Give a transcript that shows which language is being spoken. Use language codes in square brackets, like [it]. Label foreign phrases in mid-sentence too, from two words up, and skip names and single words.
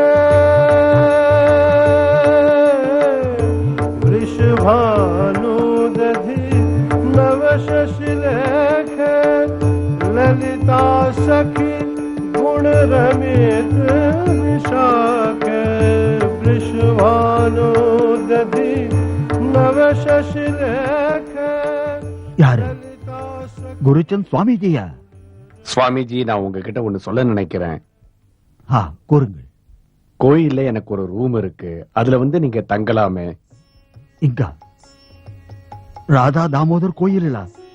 [sa] वृषभानु दधि नव शशिलेख। ललिता सखी गुण रमित विशाख। वृषभानु दधि नव शशिलेख। [ta] யாரு? குருச்சந்த் சுவாமிஜியா? சுவாமிஜி, நான் உங்ககிட்ட ஒண்ணு சொல்ல நினைக்கிறேன். கூறுங்கள். கோயில்ல எனக்கு ஒரு ரூம் இருக்கு. அதுல நீங்க தங்கலாமே. இங்க ராதா தாமோதர் கோயிலா?